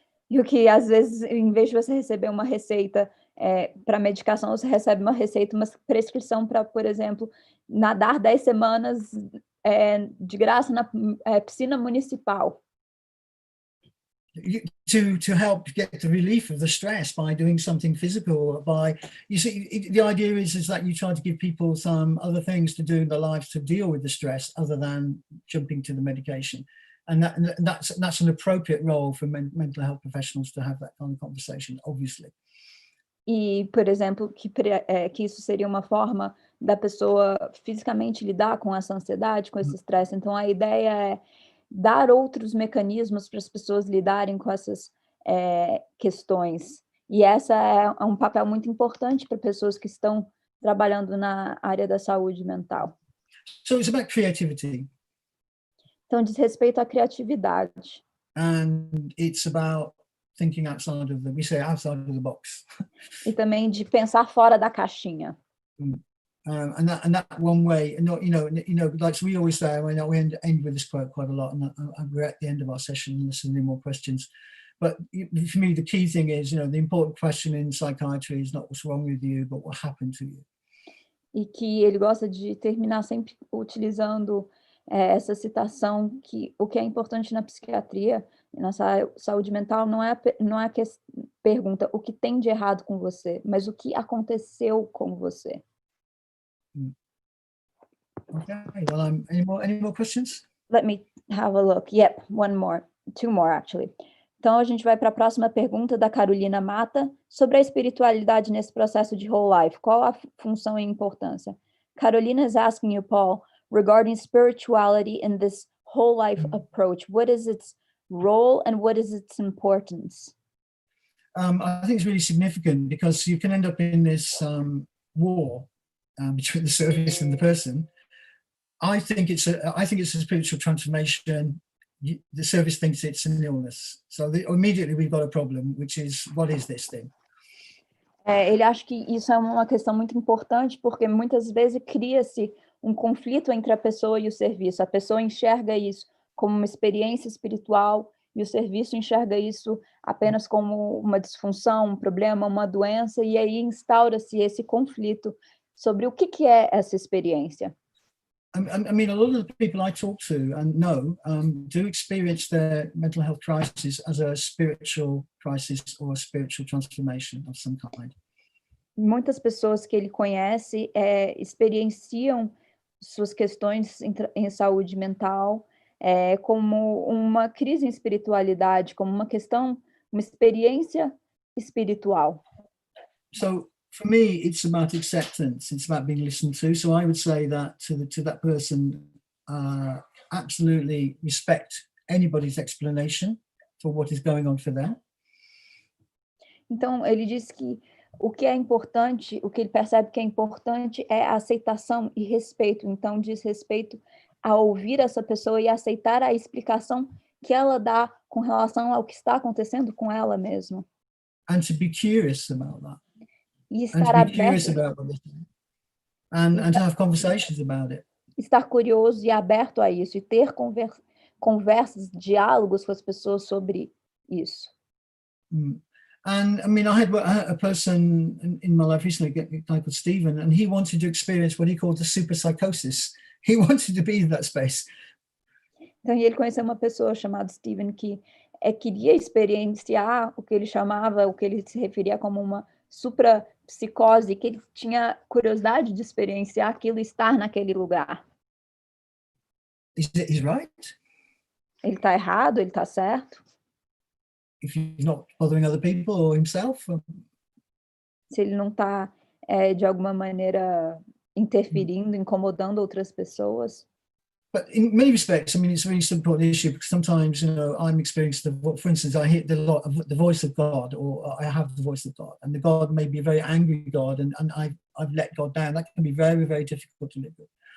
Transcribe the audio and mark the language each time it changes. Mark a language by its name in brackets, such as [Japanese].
[Portuguese] E o que, às vezes, em vez de você receber uma receita para medicação, você recebe uma receita, uma prescrição para, por exemplo, nadar 10 semanas de graça na piscina municipal. [English] To help get the relief of the stress by doing something physical, you see, the idea is that you try to give people some other things to do in their lives to deal with the stress other than jumping to the medication. And that's an appropriate role for mental health professionals to have that kind of conversation, obviously. [Portuguese] E, por exemplo, que isso seria uma forma da pessoa fisicamente lidar com essa ansiedade, com esse estresse. Então, a ideia é dar outros mecanismos para as pessoas lidarem com essas questões. E essa é um papel muito importante para pessoas que estão trabalhando na área da saúde mental. [English] So it's about creativity. [Portuguese] Então, diz respeito à criatividade. [English] And it's about thinking outside of outside of the box. [Portuguese] E também de pensar fora da caixinha. [English] And that one way, like we always say, we end with this quote quite a lot, and we're at the end of our session and there's any more questions. But for me, the key thing is, the important question in psychiatry is not what's wrong with you, but what happened to you. [Portuguese] E que ele gosta de terminar sempre utilizando essa citação, que o que é importante na psiquiatria, na saúde mental, não é a pergunta o que tem de errado com você, mas o que aconteceu com você. [English] Okay, well, any more questions? Let me have a look. Yep, two more actually. [Portuguese] Então a gente vai para a próxima pergunta da Carolina Mata, sobre a espiritualidade nesse processo de whole life. Qual a função e importância? [English] Carolina is asking you, Paul, regarding spirituality in this whole life approach. What is its role and what is its importance? I think it's really significant because you can end up in this war between the service and the person. I think it's a spiritual transformation. The service thinks it's an illness. So immediately we've got a problem, which is, what is this thing? [Portuguese] Ele acha que isso é uma questão muito importante, porque muitas vezes cria-se um conflito entre a pessoa e o serviço. A pessoa enxerga isso como uma experiência espiritual e o serviço enxerga isso apenas como uma disfunção, um problema, uma doença, e aí instaura-se esse conflito sobre o que é essa experiência. [English] I mean, a lot of the people I talk to and know do experience their mental health crisis as a spiritual crisis or a spiritual transformation of some kind. [Portuguese] Muitas pessoas que ele conhece experienciam suas questões em saúde mental como uma crise em espiritualidade, como uma experiência espiritual. [English] So for me, it's about acceptance. It's about being listened to. So I would say that to that person, absolutely respect anybody's explanation for what is going on for them. [Portuguese] Então, ele diz que o que é importante, o que ele percebe que é importante é a aceitação e respeito. Então, diz respeito a ouvir essa pessoa e aceitar a explicação que ela dá com relação ao que está acontecendo com ela mesma. [English] And to be curious about that. [Portuguese] E [English] And to [Portuguese] estar [English] be curious [Portuguese] aberto, [English] about what and to have conversations about it. [Portuguese] estar curioso e aberto a isso, e ter conversas, diálogos com as pessoas sobre isso. [English] And I mean, I had a person in my life recently, a guy called Stephen, and he wanted to experience what he called the super psychosis. He wanted to be in that space. [Portuguese] Então, ele conheceu uma pessoa chamada Steven que queria experienciar o que ele chamava, o que ele se referia como uma suprapsicose, que ele tinha curiosidade de experienciar aquilo, estar naquele lugar. [English] He's right. [Portuguese] Ele está errado? Ele está certo? [English] If he's not bothering other people or himself. [Portuguese] Se ele não está, de alguma maneira, interferindo, incomodando outras pessoas. [English] But in many respects, I mean, it's a really important issue because sometimes, you know, I'm experiencing, for instance, I hear the voice of God, or I have the voice of God, and the God may be a very angry God, and I've let God down. That can be very, very difficult to live with.